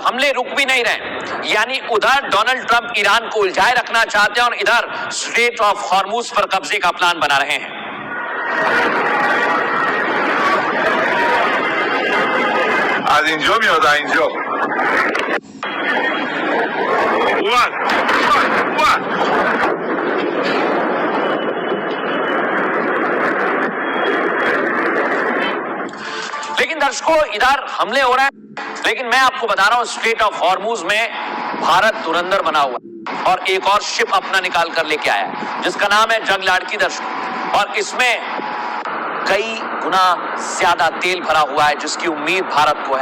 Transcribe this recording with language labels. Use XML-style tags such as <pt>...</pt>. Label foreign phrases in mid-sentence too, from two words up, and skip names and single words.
<hi>हमले रुक भी नहीं रहे, यानी उधर डोनाल्ड ट्रंप ईरान को उलझाए रखना चाहते हैं और इधर स्ट्रेट ऑफ हॉर्मुज पर कब्जे का प्लान बना रहे हैं।</hi> <fa>از اینجا میاد از اینجا اومد</fa> <hi>लेकिन दर्शकों इधर हमले हो रहे हैं, लेकिन मैं आपको बता रहा हूं स्ट्रेट ऑफ हॉर्मूज में भारत धुरंधर बना हुआ है और एक और शिप अपना निकाल कर लेके आया है जिसका नाम है जगलाड़की दर्शकों, और इसमें कई गुना ज्यादा तेल भरा हुआ है जिसकी उम्मीद भारत को है।</hi>